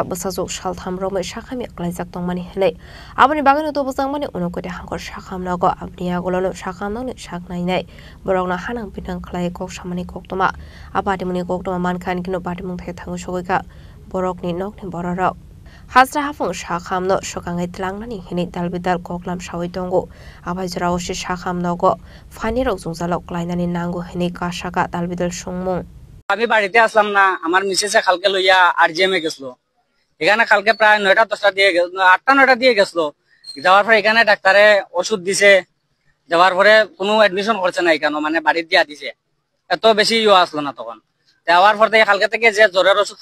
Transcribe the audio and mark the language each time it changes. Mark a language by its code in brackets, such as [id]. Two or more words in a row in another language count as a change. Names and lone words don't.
[trp] basajok shaltham romai shakhami klaijak tongmani hele aboni bagano to bosang mani unokote hangkor shakham nago abniya golono shakham nang shaknai nai borokna hanang pinang khlai kok samani koktoma apate muni koktoma mankhan kino pate mung the thangu sogoika borokni nokni bororok Hasra hafung shakham no shokangai tlangnani hini dalbidal koklam shawi tongo abaijra oshi shakham nago fani rok jungjalok klainani nango hini kashaka dalbidal sungmung [bn] আমি বাড়িতে আসলাম না আমার মিসেসে কালকে লইয়া আরজিএমে গেছিল এখানে কালকে প্রায় 9টা 10টা দিয়ে 8টা 9টা দিয়ে গেছিল যাওয়ার পরে এখানে ডাক্তারে ওষুধ দিছে যাওয়ার পরে কোনো অ্যাডমিশন করছে না এখানে মানে বাড়ি দিয়া দিছে এত বেশি আসলো না তখন দেওয়ার পর থেকে কালকে থেকে যে জ্বরের ওষুধ